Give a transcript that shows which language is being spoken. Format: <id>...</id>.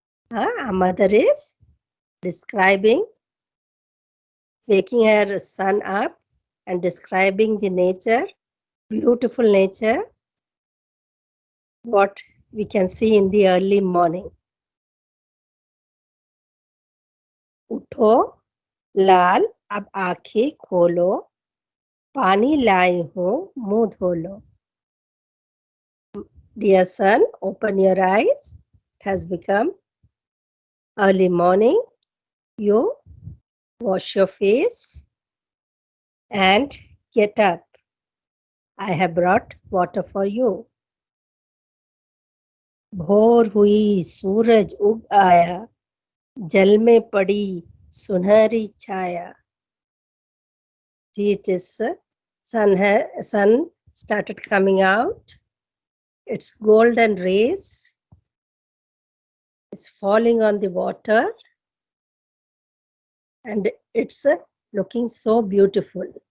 <en>A mother is describing waking her son up and describing the nature, beautiful nature, what we can see in the early morning.</en> <hi>उठो लाल, अब आंखें खोलो, पानी लाई हूँ, मुंह धो लो.</hi> <en>Dear son, open your eyes. It has become early morning. You wash your face and get up. I have brought water for you.</en> <hi>भोर हुई, सूरज उग आया, जल में पड़ी सुनहरी छाया.</hi> <en>See, it is sun started coming out. Its golden rays is falling on the water and it's looking so beautiful.</en>